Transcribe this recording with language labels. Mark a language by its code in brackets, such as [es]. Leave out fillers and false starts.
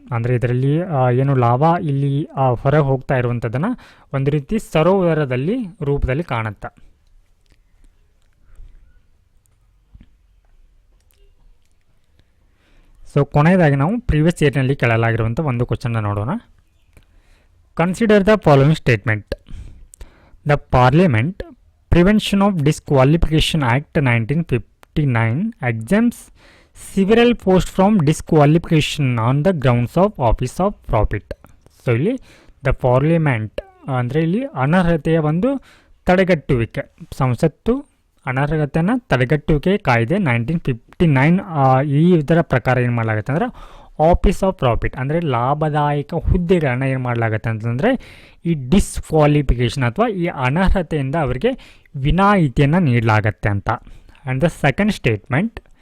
[kn] ಅಂದರೆ ಇದರಲ್ಲಿ ಏನು ಲಾವಾ ಇಲ್ಲಿ ಹೊರಗೆ ಹೋಗ್ತಾ ಇರುವಂಥದ್ದನ್ನು ಒಂದು ರೀತಿ ಸರೋವರದಲ್ಲಿ ರೂಪದಲ್ಲಿ ಕಾಣುತ್ತೆ. ಸೊ ಕೊನೆಯದಾಗಿ ನಾವು ಪ್ರೀವಿಯಸ್ ಇಯರ್ನಲ್ಲಿ ಕೇಳಲಾಗಿರುವಂಥ ಒಂದು ಕ್ವಶನ್ನ ನೋಡೋಣ. [en] Consider the following statement. The parliament prevention of disqualification act 1959 exempts several posts from disqualification on the grounds of office of profit. [kn] So ಇಲ್ಲಿ ದ ಪಾರ್ಲಿಮೆಂಟ್ ಅಂದರೆ ಇಲ್ಲಿ ಅನರ್ಹತೆಯ ಒಂದು ತಡೆಗಟ್ಟುವಿಕೆ, ಸಂಸತ್ತು ಅನರ್ಹತೆಯನ್ನು ತಡೆಗಟ್ಟುವಿಕೆ ಕಾಯ್ದೆ 1959 ಇದರ ಪ್ರಕಾರ ಏನು ಮಾಡಲಾಗುತ್ತೆ ಅಂದರೆ ಆಫೀಸ್ ಆಫ್ ಪ್ರಾಫಿಟ್ ಅಂದರೆ ಲಾಭದಾಯಕ ಹುದ್ದೆಗಳನ್ನು ಏನು ಮಾಡಲಾಗುತ್ತೆ ಅಂತಂದರೆ ಈ ಡಿಸ್ಕ್ವಾಲಿಫಿಕೇಷನ್ ಅಥವಾ ಈ ಅನರ್ಹತೆಯಿಂದ ಅವರಿಗೆ ವಿನಾಯಿತಿಯನ್ನು ನೀಡಲಾಗತ್ತೆ ಅಂತ. [en] and the second statement,